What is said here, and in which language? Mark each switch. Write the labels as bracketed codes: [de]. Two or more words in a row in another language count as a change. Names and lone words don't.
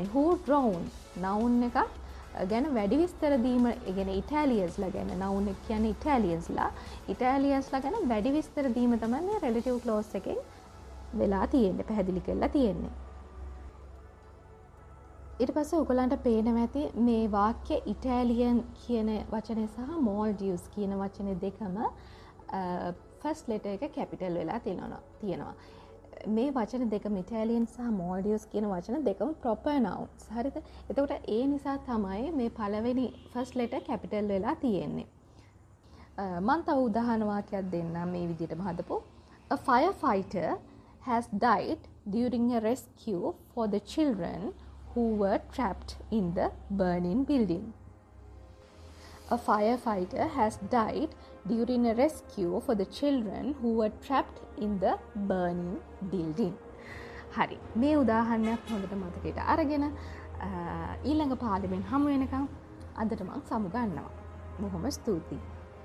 [en] who drowned noun [si] එක ගැන වැඩි විස්තර දීම. ඒ කියන්නේ Italiansලා ගැන noun එක කියන්නේ Italiansලා ගැන වැඩි විස්තර දීම තමයි මේ [en] relative clause [si] එකෙන් වෙලා තියෙන්නේ, පැහැදිලි කරලා තියෙන්නේ. ඊට පස්සේ ඔයගලන්ට පේනවා ඇති මේ වාක්‍ය Italian කියන වචනේ සහ Maldives කියන වචනේ දෙකම [en] first letter [si] එක capital වෙලා තියෙනවා. මේ වචන දෙකම Italian සහ Maldives කියන වචන දෙකම [en] proper nouns. [si] හරිද? එතකොට ඒ නිසා තමයි මේ පළවෙනි [en] first letter capital [si] වෙලා තියෙන්නේ. මම තව උදාහරණ වාක්‍යයක් දෙන්නම් මේ විදිහටම හදපො. [en] A firefighter has died during a rescue for the children who were trapped in the burning building. A firefighter has died during a rescue for the children who were trapped in the burning building. [si] හරි. මේ උදාහරණයක් හොඳට මතකයට අරගෙන ඊළඟ පාඩමෙන් හමු වෙනකම් අදට මම සමු ගන්නවා. බොහොම ස්තුතියි.